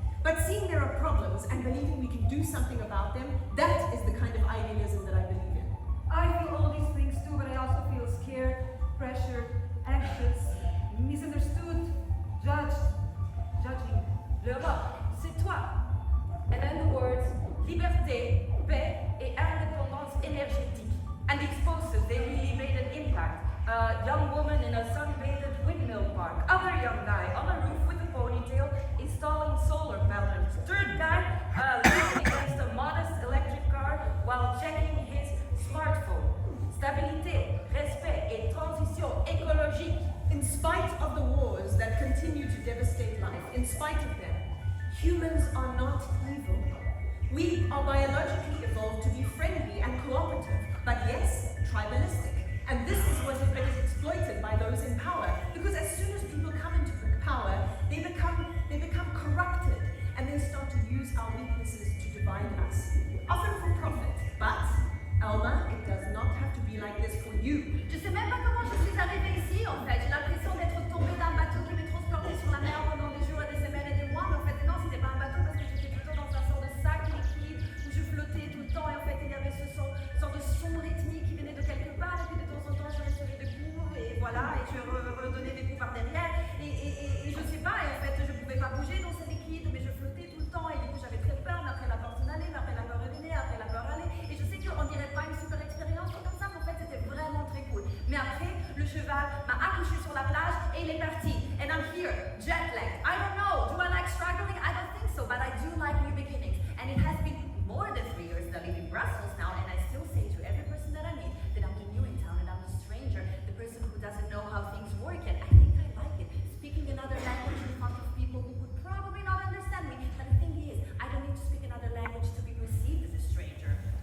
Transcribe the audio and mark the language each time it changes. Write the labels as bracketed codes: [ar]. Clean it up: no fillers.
[en] But seeing there are problems and believing we can do something about them, that is the kind of idealism that I believe in. I feel all these things too, but I also feel scared, pressured, anxious, misunderstood, judged, judging. [fr] L'Europe, c'est toi. [en] And then the words, [fr] liberté, paix, et indépendance énergétique. [en] And these posters, they really made an impact. A young woman in a sun-bathed windmill park. Other young guy on a roof with a ponytail installing solar panels. Third guy leaning against a modest electric car while checking his smartphone. [fr] Stabilité, respect et transition écologique. [en] In spite of the wars that continue to devastate life, in spite of them, humans are not evil. We are biologically evolved to be friendly and cooperative, but yes, tribalistic. And this is what is exploited by those in power, because as soon as people come into power, they become corrupted, and they start to use our weaknesses to divide us, often for profit. But, Alma, it does not have to be like this for you. [fr] Je sais même pas comment je suis arrivée ici, en fait. J'ai l'impression d'être tombée d'un bateau qui m'est transporté sur la mer pendant des jours et des semaines et des mois, mais en fait, non, c'était pas un bateau parce que j'étais plutôt dans un sort de sac liquide où je flottais tout le temps et en fait, il y avait ce sort de son rythmique qui venait de quelque part et puis de temps en temps, je recevais des coups et voilà, et je redonnais des coups par derrière et je sais pas, et en fait, je pouvais pas bouger dans ce liquide, mais je flottais tout le temps et du coup, j'avais très peur, mais après la peur s'en allait, mais après la peur revenait, après la peur allait, et je sais qu'on dirait pas une super expérience comme ça, mais en fait, c'était vraiment très cool. Mais après, le cheval m'a accouché sur la plage et il est parti. [en] And I'm here, jet lagged. I don't know, do I like struggling? I don't think so, but I do like new beginnings. And it has been more than 3 years that I live in Brussels now, and I still say to every person that I meet that I'm the new in town and I'm the stranger, the person who doesn't know how things work, and I think I like it. Speaking another language in front of people who would probably not understand me, but the thing is, I don't need to speak another language to be perceived as a stranger.